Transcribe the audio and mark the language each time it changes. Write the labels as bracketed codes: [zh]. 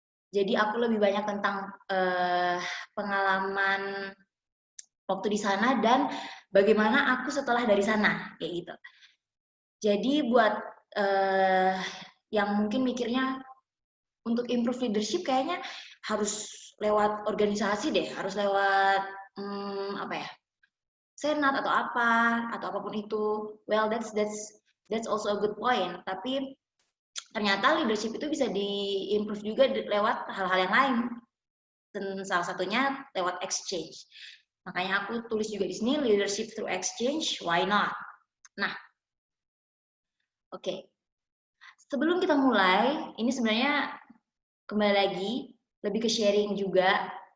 [id] Jadi aku lebih banyak tentang pengalaman waktu di sana dan bagaimana aku setelah dari sana, kayak gitu. Jadi buat yang mungkin mikirnya untuk improve leadership kayaknya harus lewat organisasi deh, harus lewat apa ya, senat atau apa atau apapun itu. [en] Well, that's also a good point. [id] Tapi ternyata leadership itu bisa di-improve juga lewat hal-hal yang lain. Dan salah satunya lewat exchange. Makanya aku tulis juga di sini [en] leadership through exchange, why not? [id] Nah, oke. Sebelum kita mulai, ini sebenarnya kembali lagi lebih ke sharing juga.